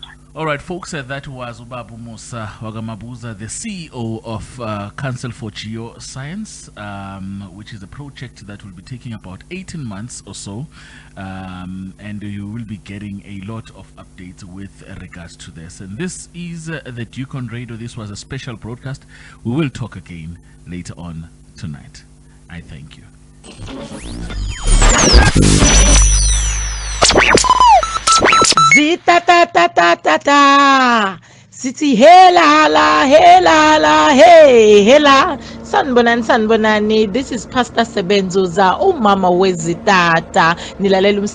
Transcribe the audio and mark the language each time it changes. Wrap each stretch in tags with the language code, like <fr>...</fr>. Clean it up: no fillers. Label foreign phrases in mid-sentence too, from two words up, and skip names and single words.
<en>All right, folks, that was Mosa Mabuza, the CEO of Council for GeoScience, which is a project that will be taking about 18 months or so, and you will be getting a lot of updates with regards to this. And this is the Duke on Radio. This was a special broadcast. We will talk again later on tonight. I thank you. Zita ta ta ta ta ta. City hela la hela la hey hela.</en> <zu>Sanbonani.</zu> <en>This is Pastor Sebenzoza.</en> <zu>Umama wezitata. Nilalela</zu>